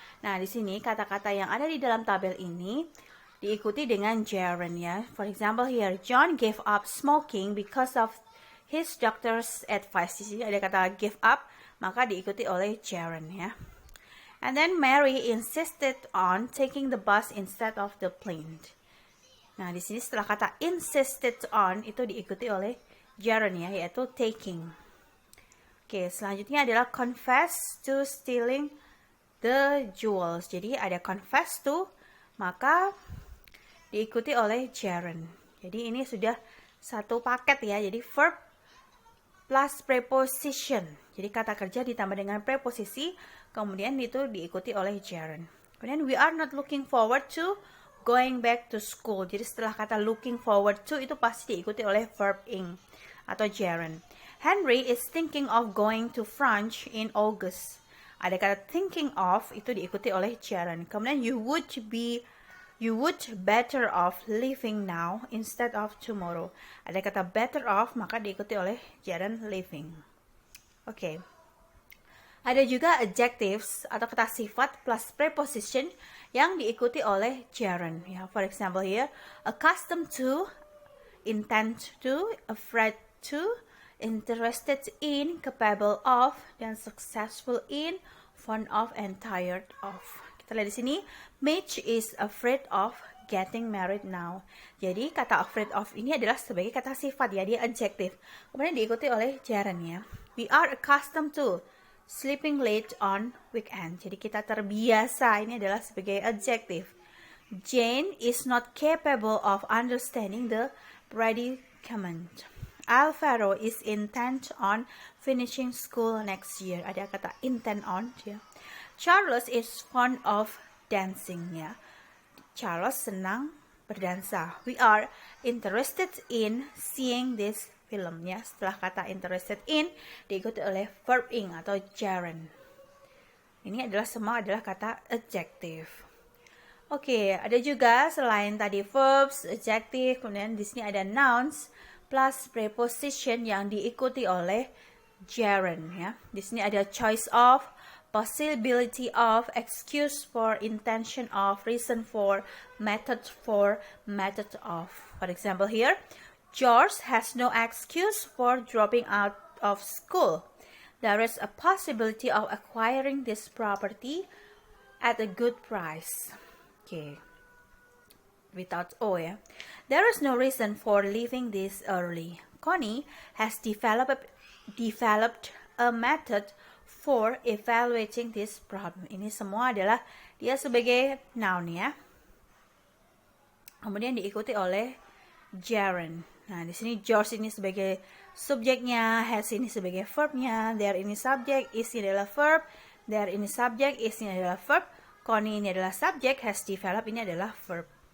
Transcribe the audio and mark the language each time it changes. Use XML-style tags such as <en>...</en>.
<id>Nah, di sini kata-kata yang ada di dalam tabel ini diikuti dengan gerund ya.</id> <en>For example here, John gave up smoking because of his doctor's advice.</en> <id>Di sini ada kata give up, maka diikuti oleh gerund ya.</id> <en>And then Mary insisted on taking the bus instead of the plane.</en> <id>Nah, di sini setelah kata insisted on itu diikuti oleh gerund ya, yaitu taking. Oke, selanjutnya adalah</id> <en>confess to stealing the jewels.</en> <id>Jadi ada confess to, maka diikuti oleh gerund. Jadi ini sudah satu paket ya. Jadi verb plus preposition. Jadi kata kerja ditambah dengan preposisi, kemudian itu diikuti oleh gerund.</id> <en>Kemudian we are not looking forward to going back to school.</en> <id>Jadi setelah kata looking forward to itu pasti diikuti oleh verb ing atau gerund.</id> <en>Henry is thinking of going to France in August.</en> <id>Ada kata thinking of itu diikuti oleh gerund. Kemudian</id> <en>you would better off living now instead of tomorrow.</en> <id>Ada kata better off maka diikuti oleh gerund living. Oke. Ada juga adjectives atau kata sifat plus preposition yang diikuti oleh gerund.</id> <en>Ya, for example here, accustomed to, intent to, afraid to, interested in, capable of, dan successful in, fond of, and tired of.</en> <id>Kita lihat di sini,</id> <en>Mitch is afraid of getting married now.</en> <id>Jadi kata afraid of ini adalah sebagai kata sifat ya, dia adjective. Kemudian diikuti oleh gerund ya.</id> <en>We are accustomed to sleeping late on weekend.</en> <id>Jadi kita terbiasa, ini adalah sebagai adjective.</id> <en>Jane is not capable of understanding the predicament. Alvaro is intent on finishing school next year.</en> <id>Ada kata</id> <en>intent on ya. Charles is fond of dancing ya.</en> <id>Charles senang berdansa.</id> <en>We are interested in seeing this film ya.</en> <id>Setelah kata interested in diikuti oleh verb ing atau gerund. Ini adalah semua adalah kata adjective. Oke, ada juga selain tadi verbs, adjective, kemudian di sini ada nouns plus preposition yang diikuti oleh gerund ya. Di sini ada choice of, possibility of, excuse for, intention of, reason for, method of.</id> <en>For example here, George has no excuse for dropping out of school. There is a possibility of acquiring this property at a good price. Okay. Without O ya. There is no reason for leaving this early. Connie has developed a method for evaluating this problem.</en> <id>Ini semua adalah dia sebagai noun ya. Kemudian diikuti oleh gerund. Nah, di sini George ini sebagai subjeknya, has ini sebagai verbnya, there ini subjek, is ini adalah verb, there ini subjek, is ini adalah verb, Connie ini adalah subjek, has developed ini adalah verb.</id>